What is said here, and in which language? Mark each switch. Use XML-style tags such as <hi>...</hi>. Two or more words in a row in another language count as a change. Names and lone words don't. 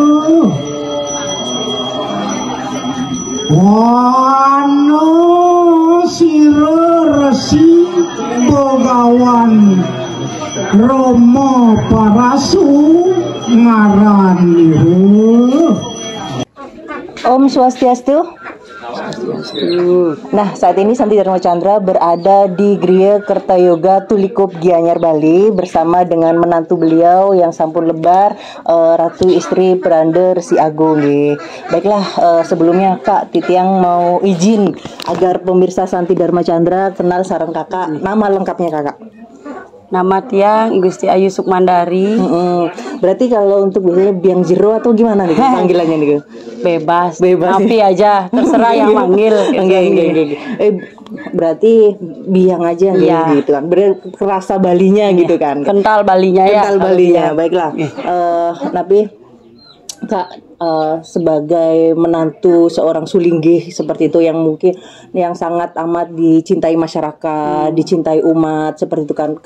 <jv>wano siro resi bogawan Romo Parasu ngarani.</jv> <sa>Om Swastiastu.</sa> <id>Nah, saat ini Santi Dharma Chandra berada di Griya Kertayoga Tulikup Gianyar Bali bersama dengan menantu beliau yang</id> <ban>sampun lebar,</ban> <id>Ratu istri Perander Si Agung. Baiklah, sebelumnya Kak Titian mau izin agar pemirsa Santi Dharma Chandra kenal sareng Kakak. Nama lengkapnya Kakak? Nama Tiang Gusti Ayu Sukmandari. Berarti kalau untuk biasanya biang jero atau gimana nih panggilannya nih? Bebas. Api aja, terserah yang manggil. Berarti biang aja gitu kan. Kerasa Balinya gitu kan. Kental Balinya ya. Kental Balinya. Baiklah. Tapi Kak, sebagai menantu seorang Sulinggih seperti itu, yang mungkin yang sangat amat dicintai masyarakat, dicintai umat seperti itu kan.</id>